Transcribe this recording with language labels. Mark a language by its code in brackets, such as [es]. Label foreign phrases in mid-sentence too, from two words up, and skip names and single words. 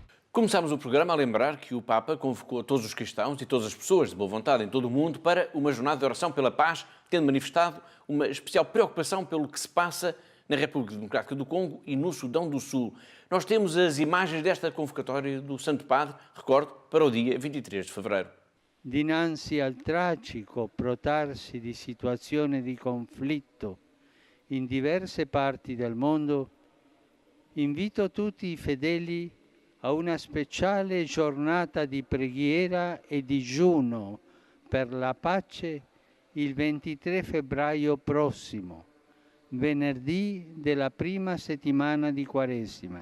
[pt] Começámos o programa a lembrar que o Papa convocou todos os cristãos e todas as pessoas de boa vontade em todo o mundo para uma jornada de oração pela paz, tendo manifestado uma especial preocupação pelo que se passa na República Democrática do Congo e no Sudão do Sul. Nós temos as imagens desta convocatória do Santo Padre, recordo, para o dia 23 de fevereiro. [it] Dinanzi al tragico protrarsi di situazioni di conflitto in diverse parti del mondo, invito tutti i fedeli a una speciale giornata di preghiera e digiuno per la pace il 23 febbraio prossimo, venerdì della prima settimana di Quaresima.